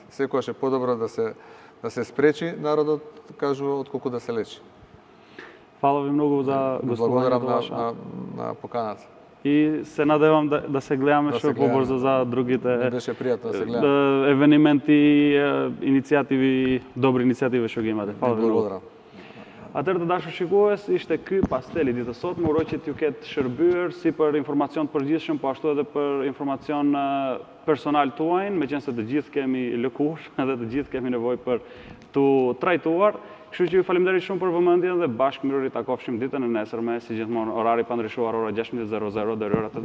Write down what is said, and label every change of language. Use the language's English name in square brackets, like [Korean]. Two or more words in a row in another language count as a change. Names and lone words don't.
[Macedonian] Секогаш е подобро да се спречи народот, кажува, отколку да се лечи. Фала ви многу за гостувањето ваше. Благодарам на поканата. И се надевам да се гледаме што побрзо за другите беше пријатно да се гледаме. Евенименти, иницијативи, добри иницијативи што ги имате. Фала ви многу. Благодарам. [Albanian] Atëherë të dashur shikues, ishte ky pasteli ditës sot, më uroj që t'ju ketë shërbyer si për informacion të përgjithshëm, po ashtu edhe për informacion personal tuaj, meqense të gjithë kemi lëkurë edhe të gjithë kemi nevojë për tu trajtuar. Kështu që ju faleminderit shumë për vëmendjen dhe bashkë mirëri takofshim ditën e nesërme, si gjithmonë orari pa ndryshuar, ora 16:00 deri ora 18:00.